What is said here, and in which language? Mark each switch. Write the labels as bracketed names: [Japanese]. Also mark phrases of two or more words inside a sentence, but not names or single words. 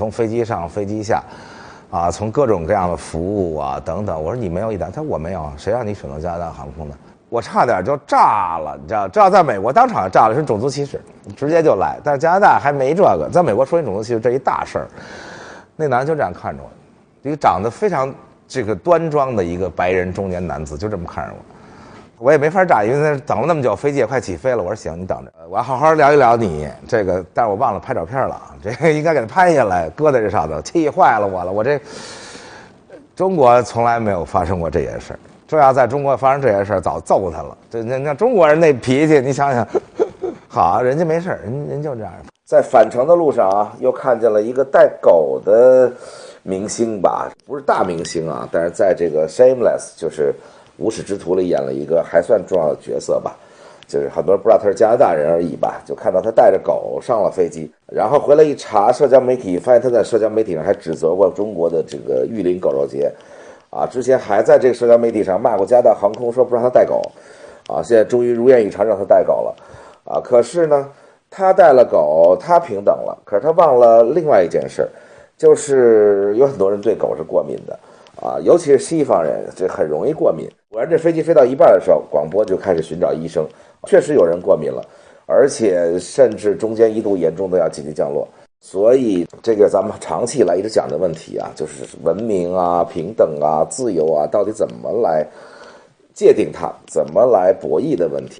[Chinese] 從飛機上飛機下啊，從各種各樣的服務啊等等，我說你沒有一點。他說我沒有啊，誰讓你選擇加拿大航空的？我差點就炸了，你知道，这要在美國當場炸了，是種族歧視，直接就來。但是加拿大還沒這個，在美國說你種族歧視這一大事兒。那男的就這樣看着我，一個長得非常這個端莊的一個白人中年男子就這麼看着我也沒法炸，因為那等了那麼久，飛機也快起飛了。我說行，你等着，我要好好聊一聊你這個，但是我忘了拍照片了，這個應該給他拍下來，擱在這上頭，氣壞了我了。我這中國從來沒有發生過這件事兒，這要在中國發生這件事兒，早揍他了。這那中國人那脾氣，你想想，好，人家沒事，人就這樣。在返程的路上啊，又看見了一個帶狗的明星吧，不是大明星啊，但是在這個 Shameless 就是無恥之徒裡演了一個還算重要的角色吧，就是很多人不知道他是加拿大人而已吧，就看到他帶着狗上了飛機，然後回來一查社交媒體，發現他在社交媒體上還指責過中國的這個玉林狗肉節啊，之前還在这個社交媒體上罵過加拿大航空，說不讓他帶狗啊，現在終於如願以償讓他帶狗了啊，可是呢他帶了狗他平等了，可是他忘了另外一件事，就是有很多人對狗是過敏的啊，尤其是西方人，这很容易過敏。果然这飞机飞到一半的时候，廣播就開始尋找醫生，確實有人過敏了，而且甚至中間一度嚴重的要緊急降落。所以這個咱們長期以來一直講的問題啊，就是文明啊、平等啊、自由啊，到底怎麼來界定它，怎麼來博弈的問題。